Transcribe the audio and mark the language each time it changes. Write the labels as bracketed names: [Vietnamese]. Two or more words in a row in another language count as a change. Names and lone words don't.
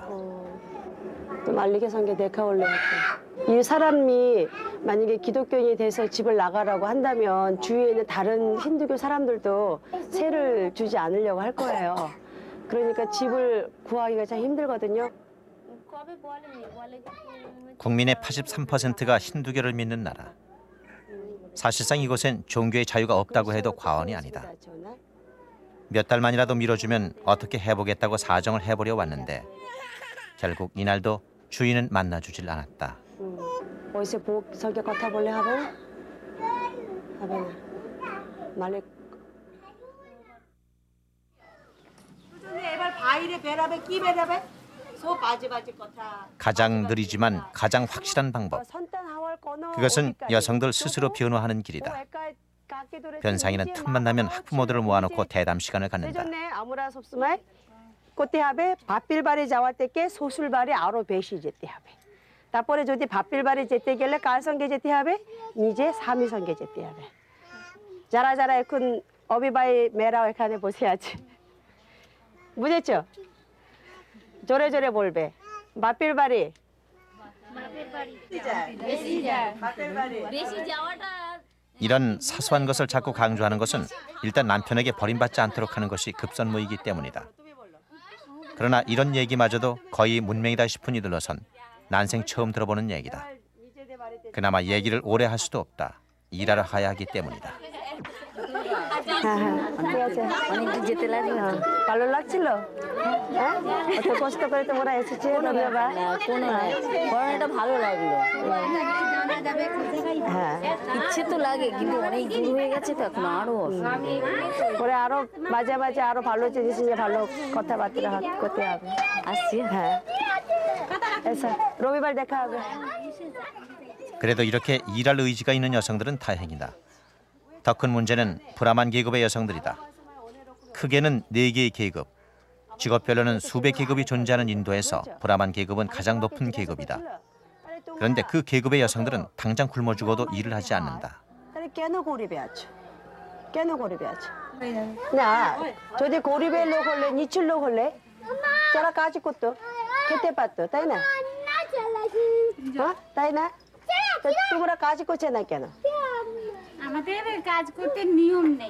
[Korean] 말리게 산게 내가 원래 이 사람이 만약에 기독교인이 돼서 집을 나가라고 한다면 주위에 있는 다른 힌두교 사람들도 세를 주지 않으려고 할 거예요. 그러니까 집을 구하기가 참 힘들거든요. [Bangla] কবে বলেনি বলে [Korean] 국민의 83%가 힌두교를 믿는 나라. 사실상 이곳엔 종교의 자유가 없다고 해도 과언이 아니다. 몇 달만이라도 미뤄주면 어떻게 해보겠다고 사정을 해보려 왔는데 결국 이날도 주인은 만나주질 않았다. [Bangla] 어디서 সঙ্গে কথা বলে হবে হবে না মালিক এবার বাইরে বেরাবে কি বেরাবে সব বাজে বাজে কথা [Korean] 가장 느리지만 가장 확실한 방법. 선단 하월 거너 그것은 여성들 스스로 변화하는 길이다. 변상이는 틈만 나면 학부모들을 মোয়া놓고 대담 시간을 갖는다. [Bangla] সেজন্য আমরা সবসময় করতে হবে বাপের বাড়ি যাওয়ার থেকে শ্বশুর বাড়ি আরো বেশি যেতে হবে তারপরে যদি বাপের বাড়ি যেতে গেলে কার সঙ্গে যেতে হবে নিজে স্বামীর সঙ্গে যেতে হবে যারা যারা এখন অবিবাহিত মেয়েরাও এখানে বসে আছে বুঝেছো জোরে জোরে বলবে বাপের বাড়ি বেশি যাওয়াটা [Korean] 이런 사소한 것을 자꾸 강조하는 것은 일단 남편에게 버림받지 않도록 하는 것이 급선무이기 때문이다. 그러나 이런 얘기마저도 거의 문맹이다 싶은 이들로선 난생 처음 들어보는 얘기다. 그나마 얘기를 오래 할 수도 없다. 일하러 가야 하기 때문이다. [Bangla] ঠিক আছে অনেকদিন যেতে লাগলো ভালো লাগছিল হ্যাঁ অত কষ্ট করে তোমরা এসেছে ধন্যবাদ কোনো করোনাটা ভালো লাগলো হ্যাঁ ইচ্ছে তো লাগে কিন্তু অনেক দূর হয়ে গেছে তো এখন আরো পরে আরো মাঝে মাঝে আরো ভালো জিনিস নিয়ে ভালো কথাবার্তা করতে হবে আসছি হ্যাঁ এসো রবিবার দেখা হবে [Korean] 그래도 이렇게 일할 의지가 있는 여성들은 다행이다. 더 큰 문제는 브라만 계급의 여성들이다. 크게는 4개의 계급, 직업별로는 수백 계급이 존재하는 인도에서 브라만 계급은 가장 높은 계급이다. 그런데 그 계급의 여성들은 당장 굶어 죽어도 일을 하지 않는다. [Bangla] তাহলে কেন গরিবে আছো কেন গরিবে আছো না যদি গরিবের লোক হলে নিচুর লোক হলে যারা কাজ করতো খেতে পারতো তাই না হ্যাঁ তাই না তো তোমরা কাজ করছে না কেন আমাদের কাজ করতে নিয়ম নেই